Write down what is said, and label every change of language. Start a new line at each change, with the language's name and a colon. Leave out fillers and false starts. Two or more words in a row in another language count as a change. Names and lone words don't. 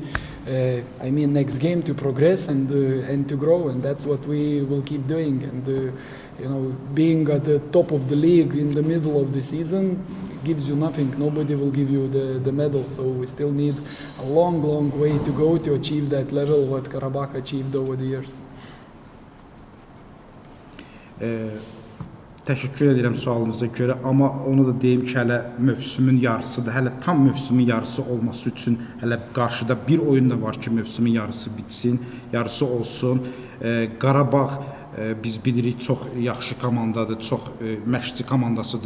English: Next game to progress and to grow, and that's what we will keep doing. And being at the top of the league in the middle of the season gives you nothing. Nobody will give you the medal. So we still need a long way to go to achieve that level what Karabakh achieved over the years.
Azerbaijani: Təşəkkür edirəm sualınıza görə, amma onu da deyim ki, hələ mövsümün yarısıdır. Hələ tam mövsümün yarısı olması üçün hələ qarşıda bir oyun da var ki, mövsümün yarısı bitsin, yarısı olsun. Qarabağ biz bilirik çox yaxşı komandadır, çox məşqçi komandasıdır.